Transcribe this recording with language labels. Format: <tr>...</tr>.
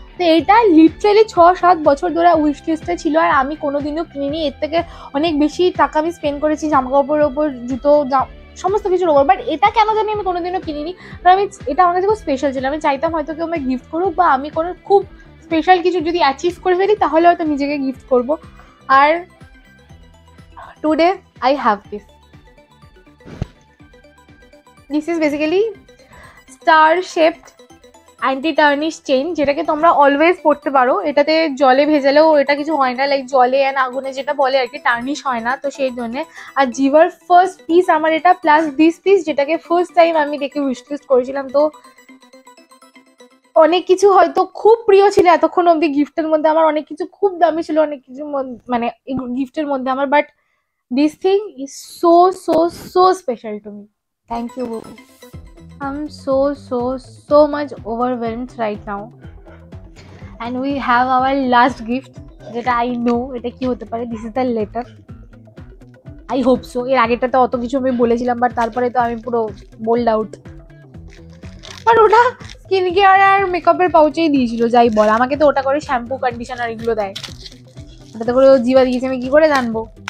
<bn>তো এইটা লিটারেলি 6-7 বছর ধরে উইশ লিস্টে ছিল, আর আমি কোনোদিনও কিনিনি। এর থেকে অনেক বেশি টাকা আমি স্পেন্ড করেছি জামা কাপড়ের ওপর, জুতো, সমস্ত কিছুর ওপর, বাট এটা কেন জানি আমি কোনোদিনও কিনিনি, কারণ আমি এটা আমার কাছে খুব স্পেশাল ছিল। আমি চাইতাম হয়তো কেউ আমায় গিফট করুক, বা আমি কোনো খুব স্পেশাল কিছু যদি অ্যাচিভ করে ফেলি তাহলে হয়তো নিজেকে গিফট করবো।</bn> <en>আর today I have this is basically star shaped anti tarnish chain,</en> <bn>যেটাকে তোমরা অলওয়েজ পড়তে পারো। এটাতে জলে ভেজালেও এটা কিছু হয় না, লাইক জলে এন্ড আগুনে যেটা বলে আর কি, টার্নিশ হয় না, তো সেই জন্য। আর জিভার ফার্স্ট পিস আমার এটা, প্লাস দিস পিস যেটাকে ফার্স্ট টাইম আমি দেখে উইশ লিস্ট করেছিলাম। তো অনেক কিছু হয়তো খুব প্রিয় ছিল এতক্ষণ অব্দি গিফটের মধ্যে আমার, অনেক কিছু খুব দামি ছিল অনেক কিছু মানে গিফটের মধ্যে আমার, but</bn> <en>this thing is so special to me. Thank you, Boo. I'm so much overwhelmed right now, and we have our last gift যেটা I know</en> <bn>এটা কি হতে পারে।</bn> <en>This is the letter. I hope so.</en> <bn>এর আগেটাতে অত কিছু আমি বলেছিলাম, বাট তারপরে তো আমি পুরো বোল্ড আউট। আর ওটা স্কিন কেয়ার আর মেকআপের পাউচেই দিয়েছিল, যাই বল, আমাকে তো ওটা করে শ্যাম্পু কন্ডিশনার এগুলো দেয়, ওটাতে করে জিবা দিয়েছে, আমি কি করে জানবো?</bn>